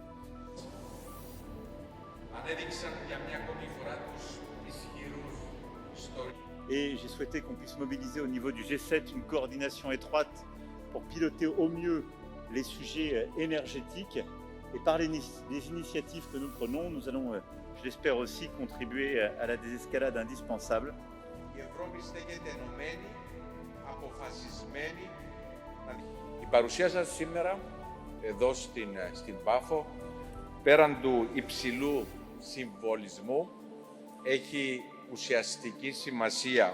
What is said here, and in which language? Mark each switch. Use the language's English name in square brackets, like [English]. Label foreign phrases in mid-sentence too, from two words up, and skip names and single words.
[French] Et j'ai souhaité qu'on puisse mobiliser au niveau du G7 une coordination étroite pour piloter au mieux les sujets énergétiques. Et par les initiatives que nous prenons, nous allons, je l'espère aussi, contribuer à la désescalade indispensable. [Greek] Η παρουσία σας σήμερα εδώ στην Πάφο, πέραν του υψηλού συμβολισμού, έχει ουσιαστική σημασία.